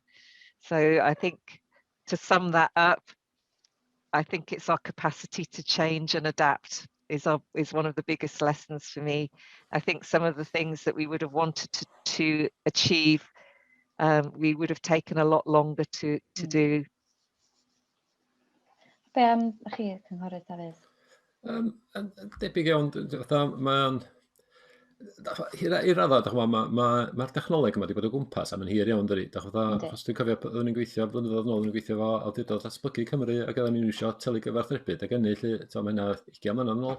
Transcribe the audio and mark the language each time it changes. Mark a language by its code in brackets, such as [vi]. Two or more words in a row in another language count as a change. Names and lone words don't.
[en] So I think, to sum that up, I think it's our capacity to change and adapt is one of the biggest lessons for me. I think some of the things that we would have wanted to achieve, we would have taken a lot longer to do. [cy] Be am chi, Cynghorydd Dafydd? Debyg iawn, mae'n... I raddau, mae'r technoleg yma wedi bod o gwmpas am yn hir iawn, dydi. Achos dwi'n cofio, oedden ni'n gweithio blynyddoedd nôl, ni'n gweithio efo awdurdod datblygu Cymru, ac oedden ni'n iwsio telegyfarthrebu, ac enni, mae hynna 20 mlynedd nôl.